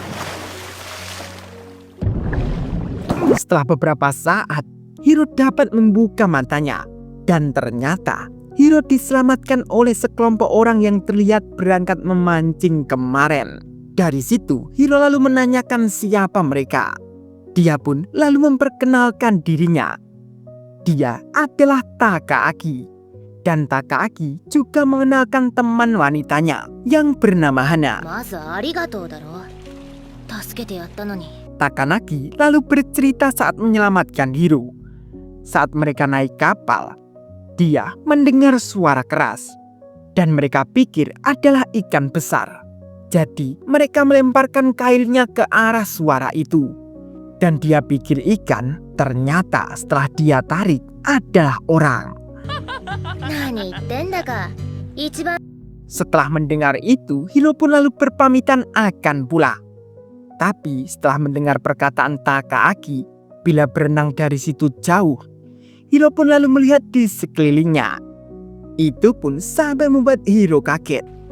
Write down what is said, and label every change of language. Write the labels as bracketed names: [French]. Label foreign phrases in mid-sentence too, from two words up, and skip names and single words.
[Indonesian] Setelah beberapa saat, Hiro dapat membuka matanya dan ternyata Hiro diselamatkan oleh sekelompok orang yang terlihat berangkat memancing kemarin. Dari situ, Hiro lalu menanyakan siapa mereka. Dia pun lalu memperkenalkan dirinya. Dia adalah Takaaki. Dan Takaaki juga mengenalkan teman wanitanya yang bernama Hana. [Japanese] まずありがとうだろ。助けてやったのに。 [Indonesian] Takanagi lalu bercerita saat menyelamatkan Hiro. Saat mereka naik kapal, dia mendengar suara keras. Dan mereka pikir adalah ikan besar. Jadi mereka melemparkan kailnya ke arah suara itu. Dan dia pikir ikan, ternyata setelah dia tarik adalah orang. [Japanese] 何言ってんだか。一番 [Indonesian] Setelah mendengar itu, Hiro pun lalu berpamitan akan pulang. Tapi setelah mendengar perkataan Takaaki, bila berenang dari situ jauh, Hiro pun lalu melihat di sekelilingnya. Itu pun sampai membuat Hiro kaget.